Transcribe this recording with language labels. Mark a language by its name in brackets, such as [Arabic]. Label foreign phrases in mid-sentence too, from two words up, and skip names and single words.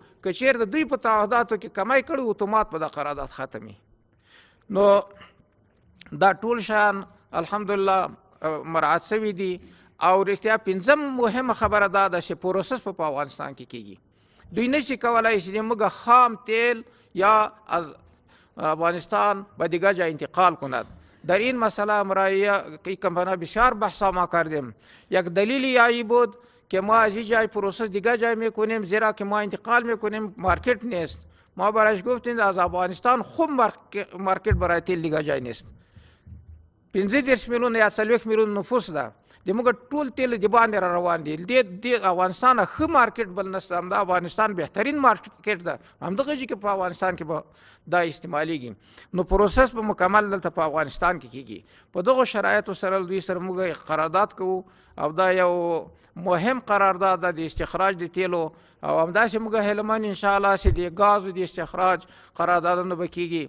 [Pashto] که چېرته دوی په تعهداتو کې کمی کړي اتومات په د قرارداد ختمي. نو دا ټول شیان الحمدلله مراعات شوي دي. او رښتیا پنځم مهمه خبره دا ده چې پروسس په افغانستان کې کېږي. دوی نشي کولای چې موږ خام تیل یا [Persian] از افغانستان به دیگر جای انتقال کند. در این مسئله مرایه کمپانی بسیار بحثا ما کردیم. یک دلیل یایی بود که ما از این جای پروسس دیگر جای میکنیم، زیرا که ما انتقال میکنیم مارکت نیست. ما برایش گفتیم از افغانستان خوب مارکت برای تیل دیگر جای نیست. 15 میلیون یا 40 میلیون نفوس ده. [Pashto] زموږ ټول تیل د باندې را روان دي. د افغانستان ښه مارکیټ بل نشته، همدا افغانستان بهترین مارکیټ ده، همدغه ځای کې په افغانستان کې به دا استعمالیږي. نو پروسس به مکمل دلته په افغانستان کې کیږي. په دغو شرایطو سره دوی سره موږ قرارداد کوو او دا یو مهم قرارداد ده د استخراج د تیلو، او همداسې موږ هلمند انشاءالله چې د ګازو د استخراج قراردادونه به کیږي.